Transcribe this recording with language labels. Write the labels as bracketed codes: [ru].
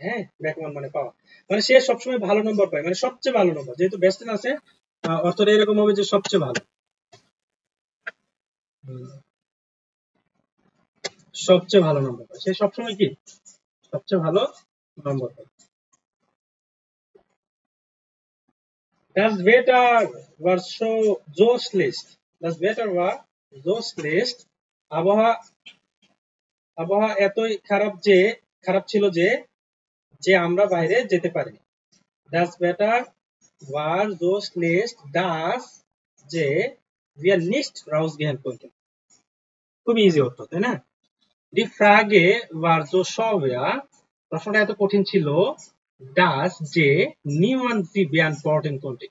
[bn] হ্যাঁ, ব্যাকমান মানে পাওয়া, মানে সে সবসময় ভালো নম্বর পায়, মানে সবচেয়ে ভালো নম্বর, যেহেতু ওয়েস্টার্ন আছে, অর্থটা এরকম হবে যে সবচেয়ে ভালো। হুম, সবচেয়ে ভালো নম্বর পায়, সে সবসময় কি সবচেয়ে ভালো নম্বর পায়। [de] Das Wetter war so schlecht. Das Wetter war so schlecht. [bn] আবহাওয়া আবহাওয়া এতই খারাপ ছিল যে আমরা বাইরে যেতে পারিনি। [de] Das Wetter war so schlecht, dass যে wir nicht rausgehen konnten. [bn] খুব ইজি উত্তর, তাই না? [de] Die Frage war so schwer, [bn] প্রশ্নটা এত কঠিন ছিল, [de] dass যে niemand sie beantworten konnte.